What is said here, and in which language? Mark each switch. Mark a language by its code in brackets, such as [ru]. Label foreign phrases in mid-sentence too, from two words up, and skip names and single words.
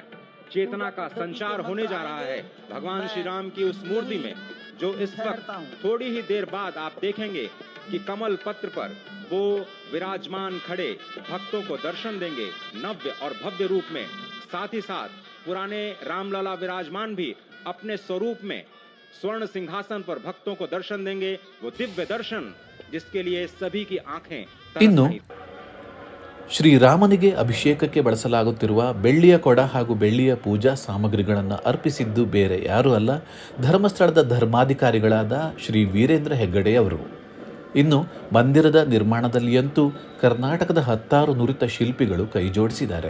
[hi] चेतना का संचार होने जा रहा है भगवान श्री राम की उस मूर्ति में जो इस वक्त थोड़ी ही देर बाद आप देखेंगे कि कमल पत्र पर वो विराजमान खड़े भक्तों को दर्शन देंगे नव्य और भव्य रूप में। साथ ही साथ पुराने रामलला विराजमान भी अपने स्वरूप में स्वर्ण सिंहासन पर भक्तों को दर्शन देंगे। वो दिव्य दर्शन जिसके लिए सभी की आंखें [kn] ಇನ್ನು ಶ್ರೀರಾಮನಿಗೆ ಅಭಿಷೇಕಕ್ಕೆ ಬಳಸಲಾಗುತ್ತಿರುವ ಬೆಳ್ಳಿಯ ಕೊಡ ಹಾಗೂ ಬೆಳ್ಳಿಯ ಪೂಜಾ ಸಾಮಗ್ರಿಗಳನ್ನು ಅರ್ಪಿಸಿದ್ದು ಬೇರೆ ಯಾರೂ ಅಲ್ಲ, ಧರ್ಮಸ್ಥಳದ ಧರ್ಮಾಧಿಕಾರಿಗಳಾದ ಶ್ರೀ ವೀರೇಂದ್ರ ಹೆಗ್ಗಡೆಯವರು. ಇನ್ನು ಮಂದಿರದ ನಿರ್ಮಾಣದಲ್ಲಿಯಂತೂ ಕರ್ನಾಟಕದ 10 ನುರಿತ ಶಿಲ್ಪಿಗಳು ಕೈಜೋಡಿಸಿದ್ದಾರೆ.